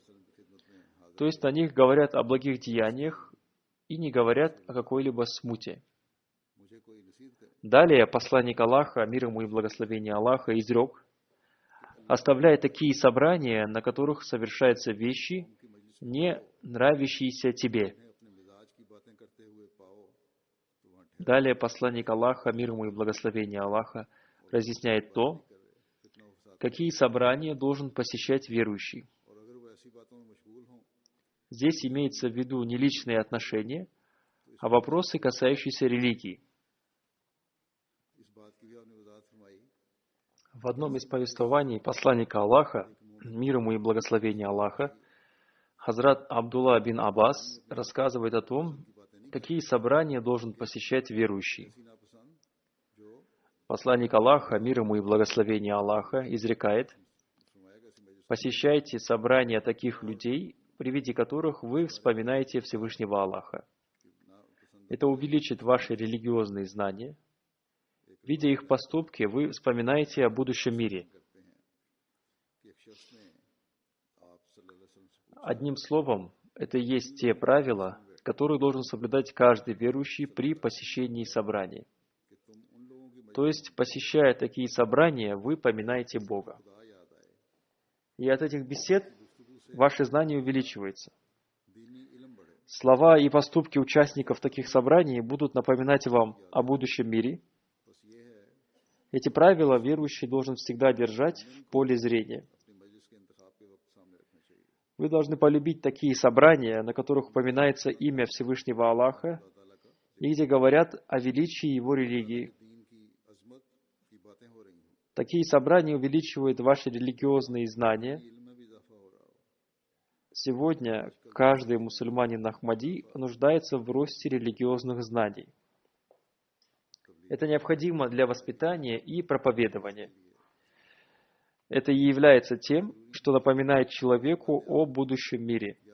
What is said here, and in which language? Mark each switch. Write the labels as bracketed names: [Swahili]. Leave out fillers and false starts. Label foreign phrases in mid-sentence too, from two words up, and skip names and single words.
[Russian] То есть на них говорят о благих деяниях и не говорят о какой-либо смуте. [Urdu] مجھے کوئی نصیحت کرے [Russian] Далее посланник Аллаха, мир ему и благословение Аллаха, изрек: «Оставляй такие собрания, на которых совершаются вещи, не нравящиеся тебе». [Urdu] اپنے مزاج کی باتیں کرتے ہوئے پاؤ تو وہاں [Russian] Далее посланник Аллаха, мир ему и благословение Аллаха, разъясняет то, [Urdu] فتنہ اور فساد [Russian] какие собрания должен посещать верующий. [Urdu] اور اگر وہ ایسی باتوں میں مشغول ہوں [Russian] Здесь имеется в виду не личные отношения, а вопросы, касающиеся религии. [Urdu] اس بات کی بھی آپ نے وضاحت فرمائی [Russian] В одном из повествований посланника Аллаха, мир ему и благословение Аллаха, Хазрат Абдулла бин Аббас рассказывает о том, какие собрания должен посещать верующий. [Urdu] ایسی ناپسند جو [Russian] Посланник Аллаха, мир ему и благословение Аллаха, изрекает: [Urdu] فرمایا کہ ایسی مجلس [Russian] «Посещайте собрания таких людей, при виде которых вы вспоминаете Всевышнего Аллаха. Это увеличит ваши религиозные знания. Видя их поступки, вы вспоминаете о будущем мире». [Urdu] کرتے ہیں کہ ایک شخص نے آپ [Arabic] صلی اللہ علیہ وسلم [Urdu] سے پوچھا [Russian] Одним словом, это и есть те правила, которые должен соблюдать каждый верующий при посещении собраний. [Urdu] کہ تم ان لوگوں کی [Russian] То есть, посещая такие собрания, вы поминаете Бога. [Urdu] خدا یاد آئے [Russian] И от этих бесед ваше знание увеличивается. [Urdu] دینی علم بڑھے [Russian] Слова и поступки участников таких собраний будут напоминать вам о будущем мире. [Urdu] بس یہ ہے [Russian] Эти правила верующий должен всегда держать в поле зрения. [Urdu] اپنی مجلس کے انتخاب کے وقت سامنے رکھنا چاہیے [Russian] Вы должны полюбить такие собрания, на которых упоминается имя Всевышнего Аллаха, [Urdu] اللہ تعالیٰ کا [Russian] и где говорят о величии его религии. [Urdu] دین کی عظمت کی باتیں ہو رہی ہوں [Russian] Такие собрания увеличивают ваши религиозные знания. [Urdu] علم میں بھی اضافہ ہو رہا ہو [Russian] Сегодня каждый мусульманин Ахмади нуждается в росте религиозных знаний. Это необходимо для воспитания и проповедования. Это и является тем, что напоминает человеку о будущем мире.